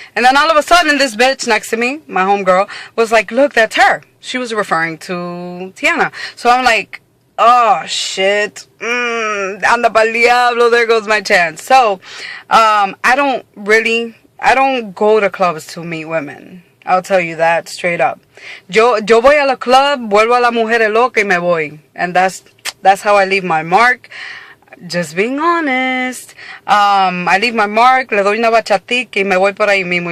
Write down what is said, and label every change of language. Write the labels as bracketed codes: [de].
[en] And then all of a sudden, this bitch next to me, my homegirl, was like, look, that's her. She was referring to Tiana. So I'm like, oh shit, [es] anda pa'l diablo, [en] there goes my chance. So I don't go to clubs to meet women. I'll tell you that straight up. [es] Yo voy a la club, vuelvo a la mujer loca y me voy. [en] And that's how I leave my mark. Just being honest. I leave my mark, [es] le doy una bachatica y me voy por ahí mismo.